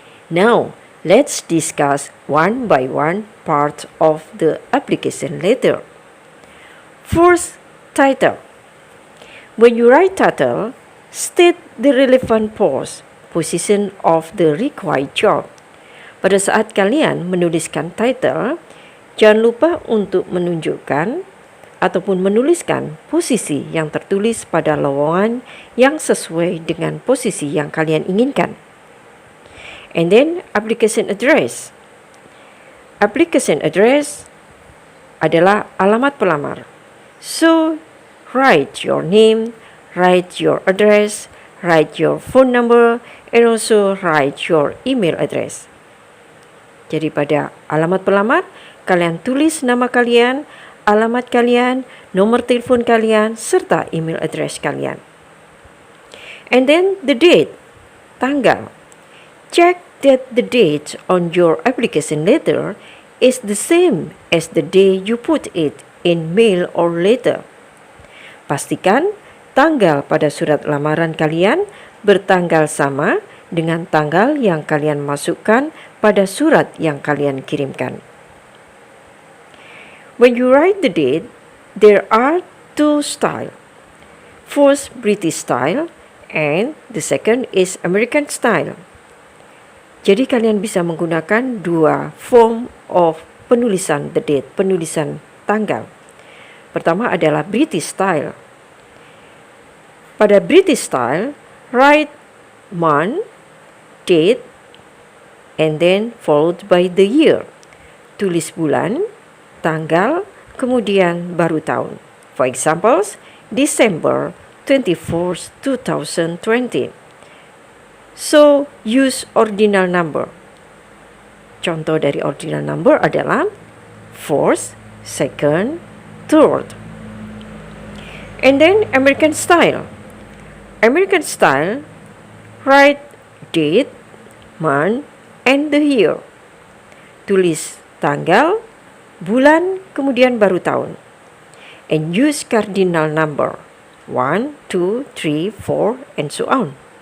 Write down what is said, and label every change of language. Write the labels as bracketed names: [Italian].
[English] Now, let's discuss one by one part of the application letter. First, title. When you write title, state the relevant position of the required job. [Indonesian] Pada saat kalian menuliskan title, jangan lupa untuk menunjukkan ataupun menuliskan posisi yang tertulis pada lowongan yang sesuai dengan posisi yang kalian inginkan. [English] And then application address. [Indonesian] Application address adalah alamat pelamar. [English] So, write your name, write your address, write your phone number, and also write your email address. [Indonesian] Jadi pada alamat pelamar, kalian tulis nama kalian, alamat kalian, nomor telepon kalian, serta email address kalian. [English] And then the date, tanggal. Check that the date on your application letter is the same as the day you put it in mail or letter. [Indonesian] Pastikan tanggal pada surat lamaran kalian bertanggal sama dengan tanggal yang kalian masukkan pada surat yang kalian kirimkan. [English] When you write the date, there are two styles. First, British style, and the second is American style. [Indonesian] Jadi kalian bisa menggunakan dua [English] form of [Indonesian] penulisan [English] the date, [Indonesian] penulisan tanggal. Pertama adalah British style. [English] Pada British style, write month, date, and then followed by the year. [Indonesian] Tulis bulan, tanggal, kemudian baru tahun. [English] For examples, December 24th, 2020. So, use ordinal number. [Indonesian] Contoh dari [English] ordinal number adalah first, second, third. And then American style. American style, write date, month, and the year. [Indonesian] Tulis tanggal, bulan, kemudian baru tahun. [English] And use cardinal number 1, 2, 3, 4, and so on.